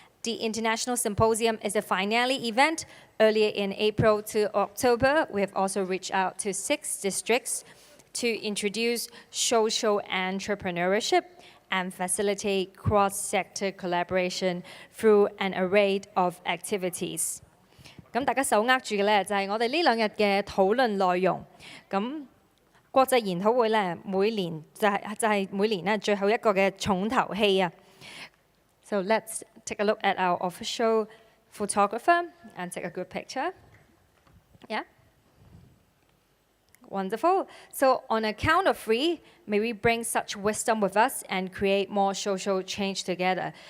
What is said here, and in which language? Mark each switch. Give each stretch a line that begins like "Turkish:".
English: The International Symposium is a finale event. Earlier in April to October, we have also reached out to 6 districts to introduce social entrepreneurship and facilitate cross-sector collaboration through an array of activities.
Cantonese: 咁大家手握住嘅咧，就係我哋呢2日嘅討論內容。咁國際研討會咧，每年就係每年咧最後一個嘅重頭戲啊。
English: So let's take a look at our official photographer and take a good picture. Yeah. Wonderful. So on a count of 3, may we bring such wisdom with us and create more social change together.